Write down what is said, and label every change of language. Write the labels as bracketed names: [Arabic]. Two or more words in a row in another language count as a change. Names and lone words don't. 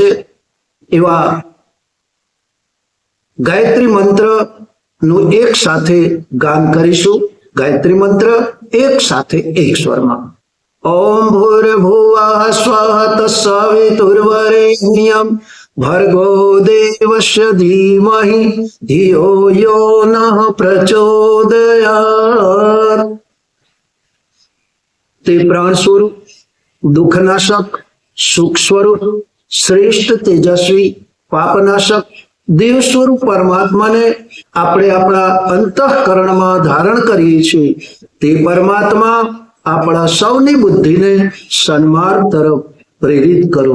[Gujarati] એવા ગાયત્રી મંત્રનું એક સાથે ગાન કરીશું। ગાયત્રી મંત્ર એક સાથે એક સ્વરમાં। [Sanskrit] ઓમ ભૂર્ભુવઃ સ્વઃ તત્સવિતુર્વરેણ્યં ભર્ગો દેવસ્ય ધીમહિ ધિયો यो नः प्रचोदयात्। [Gujarati] તે પ્રાણ સ્વરૂપ, દુઃખનાશક, સુખ સ્વરૂપ, શ્રેષ્ઠ, તેજસ્વી, પાપનાશક દેવ સ્વરૂપ પરમાત્માને આપણે આપણા અંતઃકરણમાં ધારણ કરીએ છીએ। તે પરમાત્મા આપણા સૌની બુદ્ધિને સન્માર્ગ તરફ પ્રેરિત કરો।